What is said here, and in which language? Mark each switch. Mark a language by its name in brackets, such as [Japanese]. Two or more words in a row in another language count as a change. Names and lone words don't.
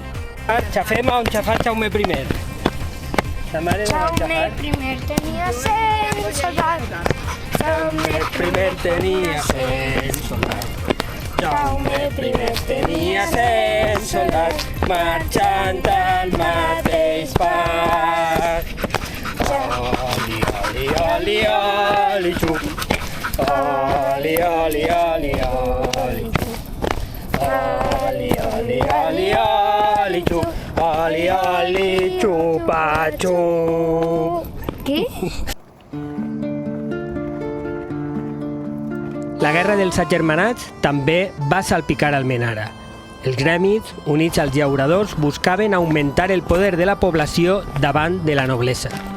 [Catalan] Xafem on xafar Jaume I. Jaume I tenia 100 soldats. Jaume I tenia 100 soldats. Jaume I tenia 100 soldats marxant al mateix pas. Oli, oli, oli, oli, xup. Oli, oli, oli, oli. Oli, oli, oli, oli, xup. Oli, oli, xupa, xup. Què? La Guerra dels Agermanats també va salpicar Almenara. Els gremis, units als llauradors, buscaven augmentar el poder de la població davant de la noblesa.